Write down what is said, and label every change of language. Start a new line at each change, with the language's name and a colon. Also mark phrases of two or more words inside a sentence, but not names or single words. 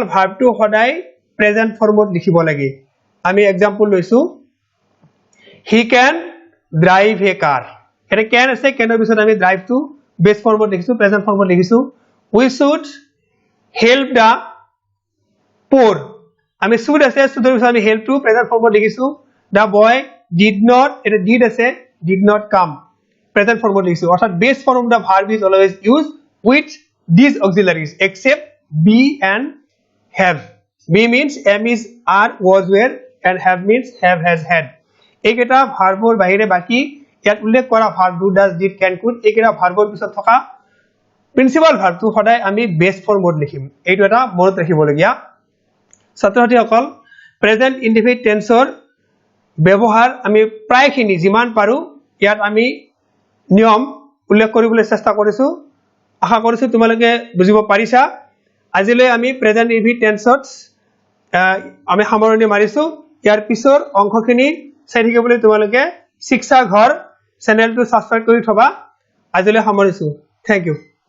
Assamese: ভাৰ্বটো সদায়
English: present form
Assamese: লিখিব লাগে আমি एग्जांपल লৈছো
English: he can drive a car
Assamese: এটা can আছে কেনৰ পিছত আমি drive টো
English: base form
Assamese: লিখিছো
English: present form
Assamese: লিখিছো
English: we should help the poor
Assamese: আমি should আছে should ৰ পিছত আমি
English: help
Assamese: টো প্ৰেজেন্ট ফৰ্মত লিখিছো
English: the boy did not
Assamese: এটা did আছে
English: did not come present form
Assamese: লিখিছো অর্থাৎ
English: base form of the verb is always used with these auxiliaries except be and have be means am is are was were and have means have has had
Assamese: এইকেইটা ভাৰ্বৰ বাহিৰে বাকি ইয়াত উল্লেখ কৰা ভাৰ্ব
English: do does did can could
Assamese: এইকেইটা ভাৰ্বৰ পিছত থকা
English: principal verb
Assamese: সদায় আমি বেস ফৰ্মত লিখিম এইটো এটা মনত ৰাখিবলগীয়া ছাত্ৰছাত্ৰীসকল
English: present indefinite tense
Assamese: ব্যৱহাৰ আমি প্ৰায়খিনি যিমান পাৰো ইয়াত আমি নিয়ম উল্লেখ কৰিবলৈ চেষ্টা কৰিছো আশা কৰিছো তোমালোকে বুজিব পাৰিছা আজিলৈ আমি
English: present indefinite tense
Assamese: আমি সামৰণি মাৰিছো ইয়াৰ পিছৰ অংশখিনি চাই থাকিবলৈ তোমালোকে শিক্ষা ঘৰ চেনেলটো সাবস্ক্ৰাইব কৰি থবা আজিলৈ সামৰিছো
English: thank you